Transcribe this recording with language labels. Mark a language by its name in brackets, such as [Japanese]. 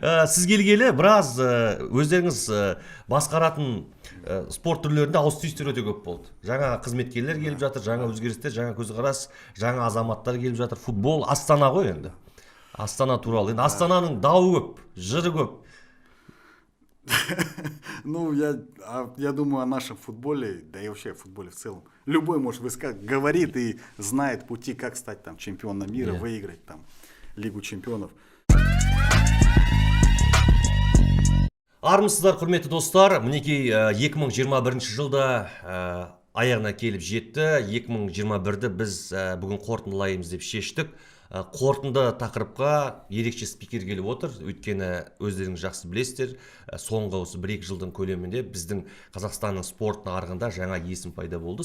[Kazakh] Сіз келгелі біраз өздеріңіз басқаратын спорт түрлерінде ауыс-түйістер өте көп болды. Жаңа қызметкерлер келіп жатыр, жаңа өзгерістер, жаңа көзқарас, жаңа азаматтар келіп жатыр. Футбол Астана ғой енді. Астана туралы. Енді Астананың дауы көп, жыры көп. [Russian] Ну, я думаю о нашем футболе, да и вообще о футболе в целом. Любой может говорит и знает пути, как стать там чемпионом мира, выиграть там Лигу чемпионов. [Kazakh] Армысыздар, құрметті достар. Мінекей 2021 жылда аяғына келіп жетті. 2021-ді біз бүгін қорытындылаймыз деп шештік. Қорытынды тақырыпқа ерекше спикер келіп отыр. Өйткені өздеріңіз жақсы білесіздер, соңғы осы 1-2 жылдың көлемінде біздің Қазақстанның спорт нарығында жаңа есім пайда болды.